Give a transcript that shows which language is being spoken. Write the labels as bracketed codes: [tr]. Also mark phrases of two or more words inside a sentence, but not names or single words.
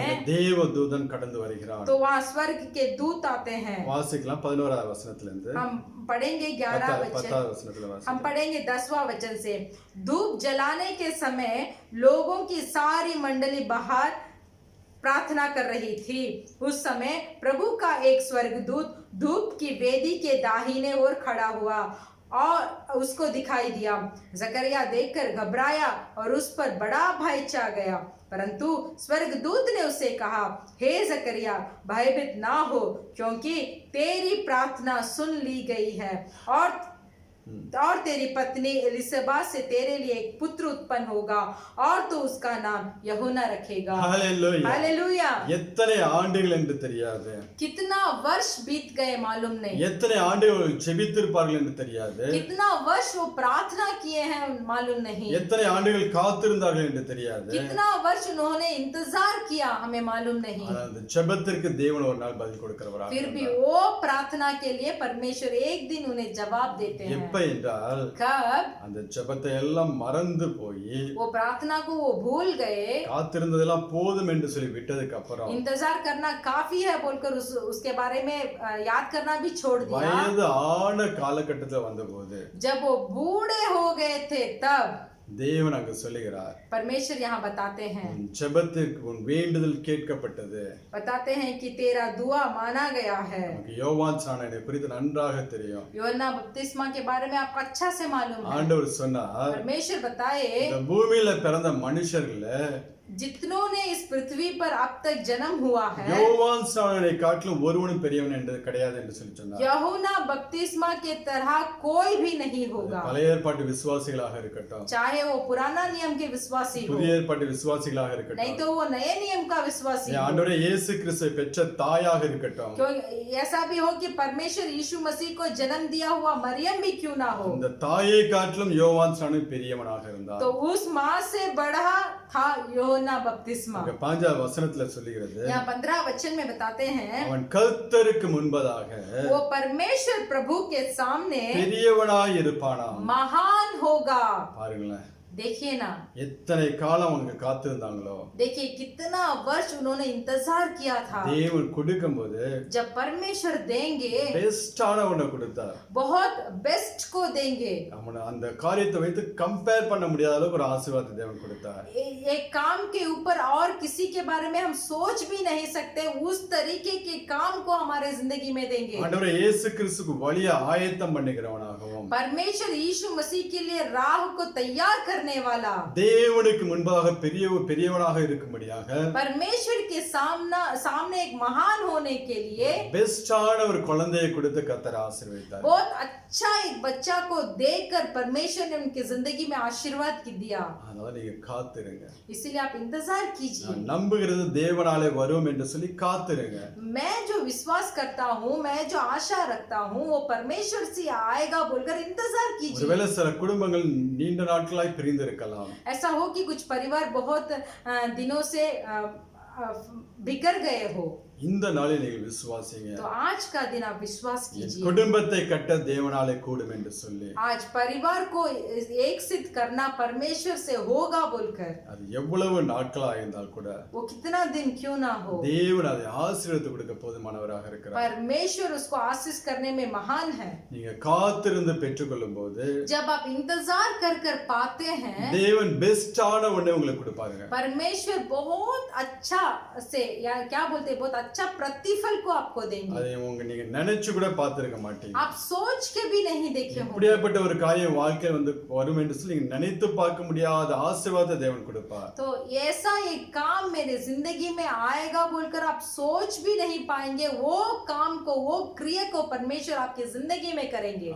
[ta] தேவ தூதன் கடந்து வருகிறான். [hi] तो वहाँ स्वर्ग के दूत आते हैं। [ta] வாசிக்கலாம் 11வது வசனத்துல இருந்து. [hi] हम पढ़ेंगे 11 वचन, [ta] 10வது வசனத்துல [hi] हम [ta] வாசிக்கலாம். [hi] पढ़ेंगे 10वां वचन से। धूप जलाने के समय लोगों की सारी मंडली बाहर प्रार्थना कर रही थी। उस समय प्रभु का एक स्वर्गदूत धूप की वेदी के दाहिने ओर खड़ा हुआ और उसको दिखाई दिया। जकरिया देखकर घबराया और उस पर बड़ा भय छा गया, परंतु स्वर्गदूत ने उससे कहा, हे जकरिया, भयभीत ना हो, क्योंकि तेरी प्रार्थना सुन ली गई है और तेरी पत्नी एलिसबेथ से तेरे लिए एक पुत्र उत्पन्न होगा और तो उसका नाम यूहन्ना रखेगा। [ta] ஹல்லேலூயா. [hi] हालेलुया। [ta] எத்தனை ஆண்டுகள் என்று தெரியாது. [hi] कितना वर्ष बीत गए मालूम नहीं, [ta] எத்தனை ஆண்டுகள் ஜெபித்திருப்பார்கள் என்று தெரியாது. [hi] कितना वर्ष वो प्रार्थना किए हैं मालूम नहीं, [ta] எத்தனை ஆண்டுகள் காத்திருந்தார்கள் என்று தெரியாது. [hi] कितना वर्ष उन्होंने इंतजार किया हमें मालूम नहीं। [ta] ஆனால் அந்த ஜெபத்திற்கு தேவன் ஒரு நாள் பதில் கொடுக்கிறவராக [hi] फिर भी [ta] இருந்தார். [hi] वो प्रार्थना के लिए परमेश्वर एक दिन उन्हें जवाब देते हैं। [ta] எப்ப என்றால் [hi] कब? [ta] அந்த ஜெபத்தை எல்லாம் மறந்து போய் [hi] वो प्रार्थना को वो भूल गए, [ta] காத்திருந்ததெல்லாம் போதும் என்று சொல்லி விட்டதுக்கு அப்புறம் [hi] इंतजार करना काफी है बोलकर उसके बारे में याद करना भी छोड़ दिया। [ta] வயது ஆன காலகட்டத்தில் வந்தபோது [hi] जब वो बूढ़े हो गए थे तब [ta] தேவன் அங்கு சொல்லுகிறார், [hi] परमेश्वर यहाँ बताते हैं, [ta] உன் ஜெபத்திற்கு உன் வேண்டுதல் கேட்கப்பட்டது. [hi] बताते हैं कि तेरा दुआ माना गया है। [ta] நமக்கு யோவான் ஸ்நானனை குறித்து நன்றாக தெரியும். [hi] यूहन्ना बपतिस्मा के बारे में आपको अच्छा से मालूम है। [ta] ஆண்டவர் சொன்னார், [hi] परमेश्वर बताए, [ta] இந்த பூமியில பிறந்த மனுஷர்கள [hi] जितनों ने इस पृथ्वी पर अब तक जन्म हुआ है, [ta] யோவான் ஸ்நானனை காட்டிலும் ஒருவனும் பெரியவன் என்று கிடையாது என்று சொல்லி சொன்னார். [hi] यूहन्ना बपतिस्मा के तरह कोई भी नहीं होगा, [ta] பழைய ஏற்பாட்டு விசுவாசிகளாக இருக்கட்டும், [hi] चाहे वो पुराना नियम के विश्वासी हो, [ta] புதிய ஏற்பாட்டு விசுவாசிகளாக [hi] नहीं [ta] இருக்கட்டும், [hi] तो वो नए नियम का विश्वासी हो, [ta] ஆண்டவரே இயேசு கிறிஸ்துவை பெற்ற தாயாக இருக்கட்டும், [hi] क्यों ऐसा भी हो कि परमेश्वर यीशु मसीह को जन्म दिया हुआ मरियम भी क्यों ना हो, [ta] இந்த தாயை காட்டிலும் யோவான் ஸ்நானன் பெரியவனாக இருந்தார். [hi] तो उस माँ से बड़ा था यूहन्ना बपतिस्मा। [ta] அங்க 5வது வசனத்துல சொல்லுகிறது, [hi] यहाँ 15 वचन में बताते हैं, [ta] அவன் கர்த்தருக்கு முன்பதாக [hi] वो परमेश्वर प्रभु के सामने [ta] பெரியவனாய் இருப்பானாம். [hi] महान होगा। [ta] பாருங்களேன், [hi] देखिए ना, [ta] எத்தனை காலம் அவங்க காத்திருந்தாங்களோ. [hi] देखिए कितना वर्ष उन्होंने इंतजार किया था। [ta] தேவன் கொடுக்கும்போது [hi] जब परमेश्वर देंगे [ta] பெஸ்டான ஒண்ண கொடுத்தார். [hi] बहुत बेस्ट को देंगे। [ta] அவன அந்த காரியத்தை வைத்து கம்பேர் பண்ண முடியாத அளவுக்கு ஒரு ஆசீர்வாதத்தை தேவன் கொடுத்தார். [hi] एक काम के ऊपर और किसी के बारे में हम सोच भी नहीं सकते, उस तरीके के काम को हमारे जिंदगी में देंगे। [ta] ஆண்டவரே இயேசு கிறிஸ்துவுக்கு வழியை ஆயத்தம் பண்ணுகிறவனாகவும், [hi] परमेश्वर यीशु मसीह के लिए राह को तैयार करने करने वाला, [ta] தேவனுக்கு முன்பாக பெரியவனாக இருக்கும்படியாக [hi] परमेश्वर के सामने एक महान होने के लिए [ta] பெஸ்டான ஒரு குழந்தையை கொடுத்து கர்த்தர் ஆசீர்வதித்தார். [hi] बहुत अच्छा एक बच्चा को देकर परमेश्वर ने उनकी जिंदगी में आशीर्वाद दिया। [ta] அதனால நீங்க காத்திருங்க. [hi] इसीलिए आप इंतजार कीजिए। [ta] நான் நம்புகிறது தேவனாலே வரும் என்று சொல்லி காத்திருங்க. [hi] मैं जो विश्वास करता हूँ, मैं जो आशा रखता हूँ, वो परमेश्वर से आएगा बोलकर इंतजार कीजिए। [ta] ஒருவேளை சில குடும்பங்கள் நீண்ட நாட்களாய் பிரிந்து இருக்கலாம். [hi] ऐसा हो कि कुछ परिवार बहुत दिनों से बिखर गए हो, [ta] இந்த நாளில் நீங்கள் விசுவாசிங்க. [hi] तो आज का दिन आप विश्वास कीजिए। [ta] குடும்பத்தை கட்ட தேவனாலே கூடும் என்று சொல்லி [hi] आज परिवार को एक सिद्ध करना परमेश्वर से होगा बोलकर, [ta] அது எவ்வளவு நாட்களா இருந்தால் கூட [hi] वो कितना दिन क्यों ना हो, [ta] தேவன் அதை ஆசீர்வாதம் கொடுக்க போதுமானவராக இருக்கிறார். [hi] परमेश्वर उसको आशीष करने में महान है। [ta] நீங்க காத்திருந்து பெற்றுக்கொள்ளும் போது [hi] जब आप इंतजार कर कर पाते हैं, [ta] தேவன் பெஸ்டான ஒண்ணை உங்களுக்கு கொடுப்பாருங்க. [hi] परमेश्वर बहुत अच्छा से, या क्या बोलते हैं, बहुत अच्छा प्रतिफल को आपको देंगे। [ta] அதை நீங்க நினைச்சு கூட பார்த்திருக்க மாட்டீங்க. [hi] आप सोच के भी नहीं देखे होंगे। [ta] இப்படியாப்பட்ட ஒரு காரியம் வாழ்க்கையில் வந்து வரும் என்று சொல்லி நீங்க நினைத்து பார்க்க முடியாத ஆசீர்வாதத்தை தேவன் கொடுப்பார். [hi] तो ऐसा एक काम मेरे जिंदगी में आएगा बोलकर आप सोच भी नहीं पाएंगे, वो काम को, वो क्रिया को परमेश्वर आपकी जिंदगी में करेंगे।